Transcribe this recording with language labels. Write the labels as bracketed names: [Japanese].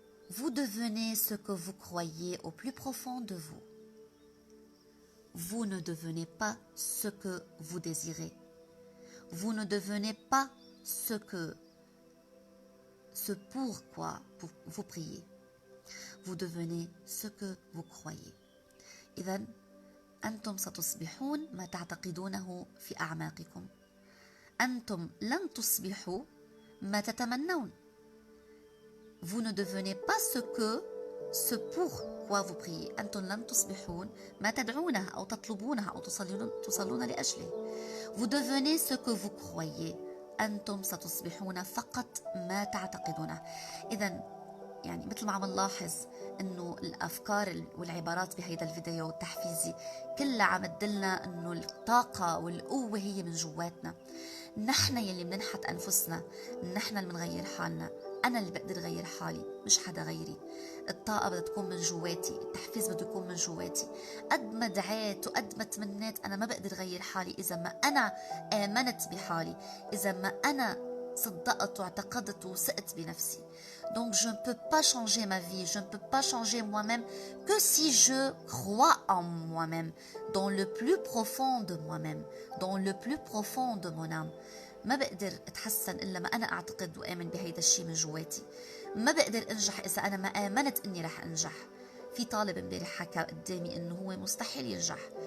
[French] Vous devenez ce que vous croyez au plus profond de vous. Vous ne devenez pas ce que vous désirez. Vous ne devenez pas ce pourquoi vous priez. Vous devenez ce que vous croyez. [Arabic] إذن أنتم ستصبحون ما تعتقدونه في أعماقكم. أنتم لن تصبحوا ما تتمنون. [French] Vous ne devenez pas ce pourquoi vous priez. [Arabic] أنتم لن تصبحون ما تدعونه أو تطلبونه أو تصلون لأجله. [French] Vous devenez ce que vous croyez. [Arabic] أنتم ستصبحون فقط ما تعتقدونه. إذن يعني مثل ما عم نلاحظ انه الافكار والعبارات بهيدا الفيديو التحفيزي كلها عم تدلنا انه الطاقه والقوه هي من جواتنا. نحن يلي بننحت انفسنا، نحن اللي بنغير حالنا. انا اللي بقدر غير حالي، مش حدا غيري. الطاقه بدها تكون من جواتي، التحفيز بده يكون من جواتي. قد ما دعيت وقد ما تمنيت انا ما بقدر غير حالي اذا ما انا امنت بحالي، اذا ما انا صدقت واعتقدت وثقت بنفسي. [French] Donc je ne peux pas changer ma vie, je ne peux pas changer moi-même que si je crois en moi-même, dans le plus profond de moi-même, dans le plus profond de mon âme. [Arabic] ما بقدر اتحسن الا ما انا اعتقد واامن بهيدا الشيء من جواتي. ما بقدر انجح اذا انا ما امنت اني رح انجح. في طالب امبارح حكى قدامي انه هو مستحيل ينجح.